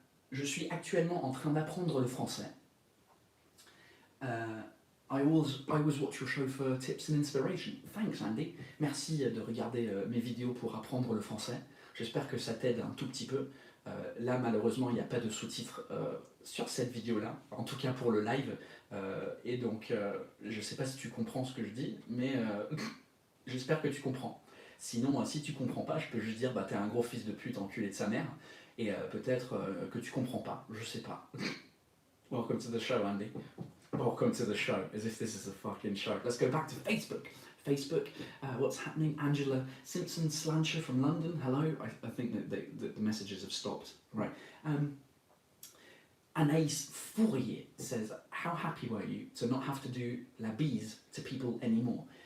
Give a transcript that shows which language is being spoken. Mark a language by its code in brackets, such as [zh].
[fr] Je suis actuellement en train d'apprendre le français. [en] I always watch your show for tips and inspiration. Thanks Andy. [fr] Merci de regarder mes vidéos pour apprendre le français. J'espère que ça t'aide un tout petit peu. Là malheureusement il n'y a pas de sous-titres sur cette vidéo-là, en tout cas pour le live. Et donc je sais pas si tu comprends ce que je dis, mais j'espère que tu comprends. Sinon si tu comprends pas, je peux juste dire bah t'es un gros fils de pute enculé de sa mère. Et peut-être que tu comprends pas, je sais pas. [en] Welcome to the show, Andy. Welcome to the show, as if this is a fucking show. Let's go back to Facebook. Facebook, what's happening? Angela Simpson Slancher from London, hello. I think that the messages have stopped. Right. Anaïs Fourier says, how happy were you to not have to do [fr] la bise [en] to people anymore?